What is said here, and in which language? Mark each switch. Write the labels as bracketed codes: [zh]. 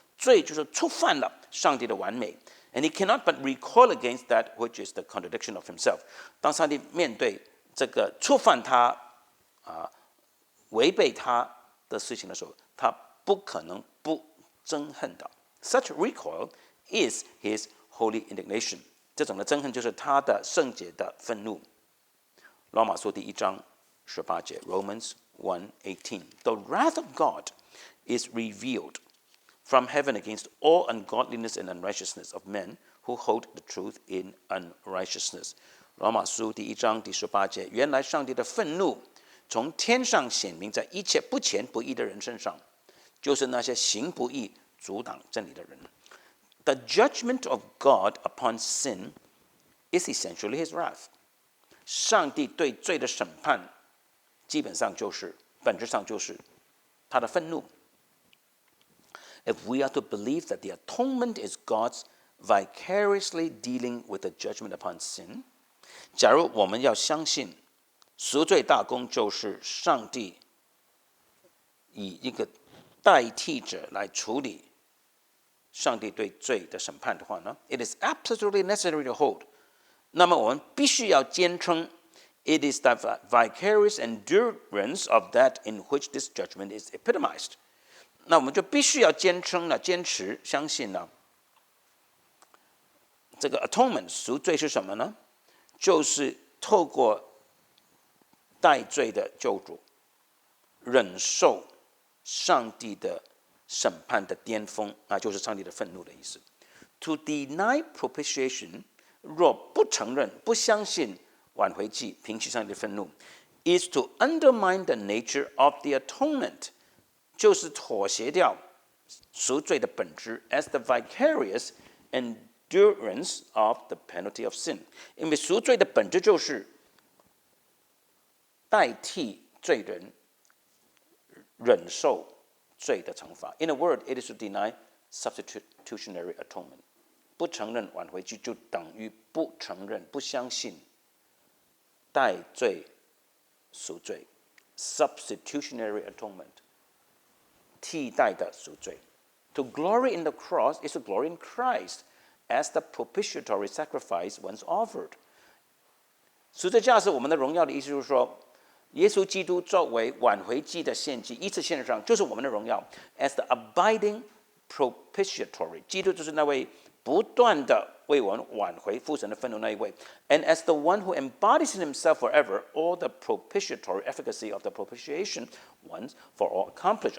[zh] 罪就是触犯了上帝的完美。 [en] And he cannot but recoil against that which is the contradiction of himself. [zh] 当上帝面对这个触犯他违背他的事情的时候，他不可能不憎恨的。 [en] Such recoil is his holy indignation. [zh] 这种的憎恨就是他的圣洁的愤怒。罗马书第1章18节 [en] Romans 1:18 The wrath of God is revealed from heaven against all ungodliness and unrighteousness of men who hold the truth in unrighteousness. [zh] 罗马书第1章第18节原来上帝的愤怒从天上显明在一切不虔不义的人身上，就是那些行不义阻挡真理的人。 [en] The judgment of God upon sin is essentially his wrath. [zh] 上帝对罪的审判基本上就是本质上就是他的愤怒。 [en] If we are to believe that the atonement is God's vicariously dealing with the judgment upon sin, [zh] 假如我们要相信赎罪大功就是上帝以一个代替者来处理上帝对罪的审判的话呢 [en] ，it is absolutely necessary to hold. [zh] 那么我们必须要坚称 [en] ，it is the vicarious endurance of that in which this judgment is epitomized. [zh] 那我们就必须要坚持相信呢，这个 atonement 赎罪是什么呢？就是透过代罪的救主，忍受上帝的审判的巅峰，就是上帝的愤怒的意思。 [en] To deny propitiation， [zh] 若不承认、不相信挽回祭平息上帝的愤怒 [en] ，is to undermine the nature of the atonement， [zh] 就是妥协掉赎罪的本质 [en] as the vicarious endurance of the penalty of sin。 [zh] 因为赎罪的本质就是代替罪人忍受罪的惩罚。 [en] In a word, it is to deny substitutionary atonement。 [zh] 不承认挽回祭，就等于不承认、不相信代罪赎罪 [en] （substitutionary atonement）， [zh] 替代的赎罪。 [en] To glory in the cross is to glory in Christ as the propitiatory sacrifice once offered。 [zh] 赎罪架是我们的荣耀的意思，就是说，耶稣基督作为挽回祭的献祭，一次献上，就是我们的荣耀。 [en] As the abiding propitiatory， [zh] 基督就是那位不断的为我们挽回父神的愤怒那一位。 [en] And as the one who embodies in himself forever all the propitiatory efficacy of the propitiation once for all accomplished。